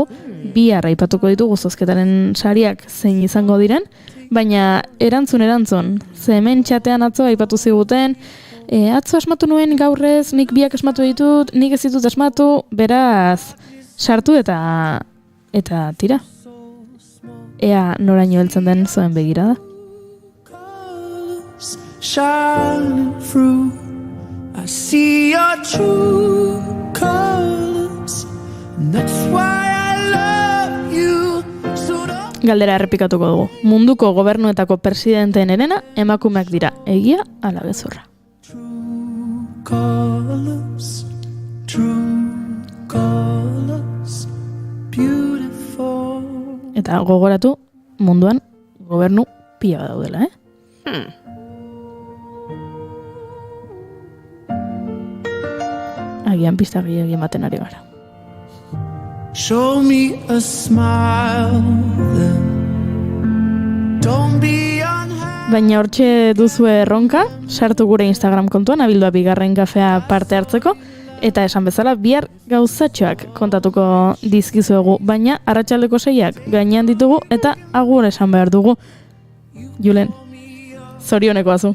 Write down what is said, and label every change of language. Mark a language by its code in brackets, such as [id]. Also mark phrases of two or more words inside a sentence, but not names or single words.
[eu] Bihar aipatuko ditugu zozketaren sariak zein izango diren, baina erantzun, ze hemen txatean atzo aipatu ziguten, atzo asmatu nuen gaurrez, nik biak asmatu ditut, nik ez ditut asmatu, beraz, sartu eta tira. Ea noraino heltzen den zuen begirada. [en] Shining through, I see your true colors, and that's why I love you. [eu] Galdera errepikatuko dugu. Munduko gobernuetako presidenteen herena emakumeak dira. Egia ala gezurra. [en] Colors, true colors, beautiful. [eu] Eta gogoratu, munduan gobernu pila daudela, Agian pista gehiago ematen ari gara. [en] Show me a smile then. Don't be unhappy. [eu] Baina hortxe duzue erronka, sartu gure Instagram kontuan, abildua bigarren kafea parte hartzeko, eta esan bezala bihar gauzatxoak kontatuko dizkizuegu, baina arratsaldeko 6ak gainean ditugu eta agur esan behar dugu. Julen, zorioneko azu.